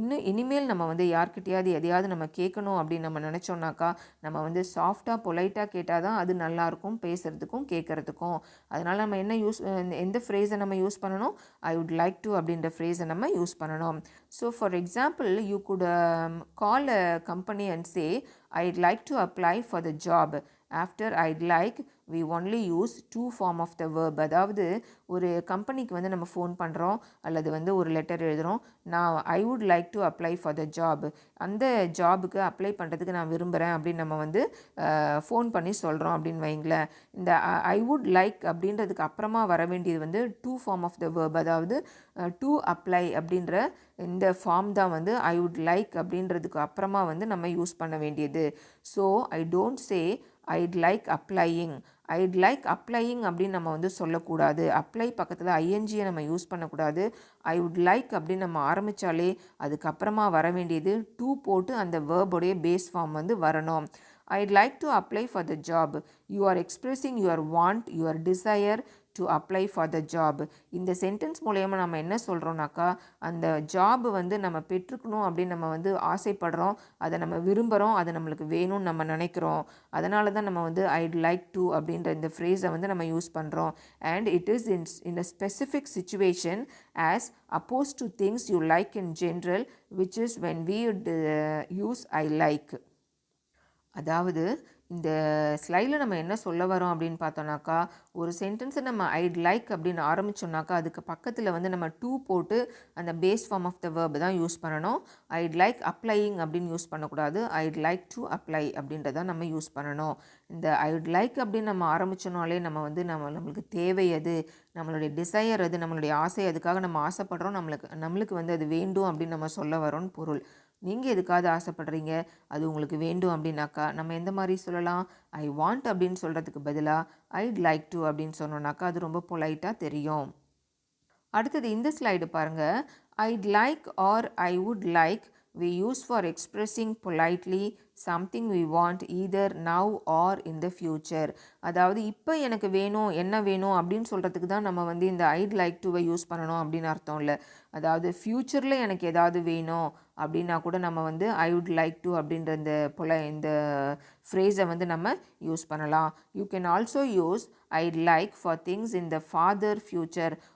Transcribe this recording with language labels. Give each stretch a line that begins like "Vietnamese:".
Tamil: இனிமேல் நம்ம யார்கிட்டையாவது எதையாவது நம்ம கேட்கணும் அப்படின்னு நம்ம நினச்சோன்னாக்கா நம்ம சாஃப்டாக பொலைட்டாக கேட்டால் தான் அது நல்லாயிருக்கும் பேசுகிறதுக்கும் கேட்குறதுக்கும். அதனால் நம்ம எந்த ஃப்ரேஸை நம்ம யூஸ் பண்ணணும்?
English: I would like to
Tamil: அப்படின்ற ஃப்ரேஸை நம்ம யூஸ் பண்ணணும்.
English: So for example you could call a company and say I'd like to apply for the job. After I'd like we only use two form of the verb.
Tamil: அதாவது ஒரு கம்பெனிக்கு நம்ம phone பண்ணுறோம் அல்லது ஒரு லெட்டர் எழுதுகிறோம். நான்
English: I would like to apply for the job,
Tamil: அந்த ஜாபுக்கு அப்ளை பண்ணுறதுக்கு நான் விரும்புகிறேன் அப்படின்னு நம்ம ஃபோன் பண்ணி சொல்கிறோம் அப்படின்னு வைங்களேன். இந்த ஐ வுட் லைக் அப்படின்றதுக்கு அப்புறமா வர வேண்டியது two form of the verb. அதாவது டு அப்ளை அப்படின்ற இந்த ஃபார்ம் தான் ஐ வுட் லைக் அப்படின்றதுக்கு அப்புறமா நம்ம யூஸ் பண்ண வேண்டியது.
English: So I don't say I'd like applying. I'd like applying
Tamil: அப்படின்னு நம்ம வந்து சொல்லக்கூடாது. அப்ளை பக்கத்தில் ஐஎன்ஜியை நம்ம யூஸ் பண்ணக்கூடாது. ஐ வுட் லைக் அப்படின்னு நம்ம ஆரம்பித்தாலே அதுக்கப்புறமா வர வேண்டியது டூ போட்டு அந்த வேர்புடைய பேஸ் ஃபார்ம் வந்து வரணும்.
English: I'd like to apply for the job. You are expressing your want, your desire to apply for the job.
Tamil: இந்த சென்டென்ஸ் மூலயமா நம்ம என்ன சொல்கிறோம்னாக்கா, அந்த ஜாப் வந்து நம்ம பெற்றுக்கணும் அப்படின்னு நம்ம வந்து ஆசைப்படுறோம், அதை நம்ம விரும்புகிறோம், அது நம்மளுக்கு வேணும்னு நம்ம நினைக்கிறோம். அதனால தான் நம்ம வந்து ஐட் லைக் டு அப்படின்ற இந்த ஃப்ரேஸை வந்து நம்ம யூஸ் பண்ணுறோம்.
English: And it is in a specific situation as opposed to things you like in general, which is when we use I like.
Tamil: அதாவது இந்த ஸ்லைடில் நம்ம என்ன சொல்ல வரோம் அப்படின்னு பார்த்தோன்னாக்கா, ஒரு சென்டென்ஸை நம்ம ஐட் லைக் அப்படின்னு ஆரம்பித்தோம்னாக்கா அதுக்கு பக்கத்தில் வந்து நம்ம டூ போட்டு அந்த base form of the verb தான் யூஸ் பண்ணணும்.
English: I'd like applying
Tamil: அப்படின்னு யூஸ் பண்ணக்கூடாது.
English: I'd like to apply
Tamil: அப்படின்றத நம்ம யூஸ் பண்ணணும். இந்த ஐட் லைக் அப்படின்னு நம்ம ஆரம்பித்தோனாலே நம்ம வந்து நம்மளுக்கு தேவை அது, நம்மளுடைய டிசையர் அது, நம்மளுடைய ஆசை, அதுக்காக நம்ம ஆசைப்படுறோம், நம்மளுக்கு வந்து அது வேண்டும் அப்படின்னு நம்ம சொல்ல வரோன்னு பொருள். நீங்கள் எதுக்காவது ஆசைப்படுறீங்க, அது உங்களுக்கு வேண்டும் அப்படின்னாக்கா நம்ம எந்த மாதிரி சொல்லலாம்? ஐ வாண்ட் அப்படின்னு சொல்கிறதுக்கு பதிலாக
English: I'd like to
Tamil: அப்படின்னு சொன்னோன்னாக்கா அது ரொம்ப பொலைட்டாக தெரியும். அடுத்தது இந்த ஸ்லைடு பாருங்கள்.
English: I'd like
Tamil: R
English: I would like we use for expressing politely something we want either now or in the future.
Tamil: அதாவது இப்போ எனக்கு வேணும், என்ன வேணும் அப்படின்னு சொல்கிறதுக்கு தான் நம்ம வந்து இந்த ஐட் லைக் டுவை யூஸ் பண்ணணும் அப்படின்னு அர்த்தம் இல்லை. அதாவது ஃப்யூச்சரில் எனக்கு ஏதாவது வேணும் அப்படின்னா கூட நம்ம வந்து ஐ வுட் லைக் டு அப்படின்ற இந்த ஃப்ரேஸை வந்து நம்ம யூஸ் பண்ணலாம்.
English: You can also use I'd like for things in the father future.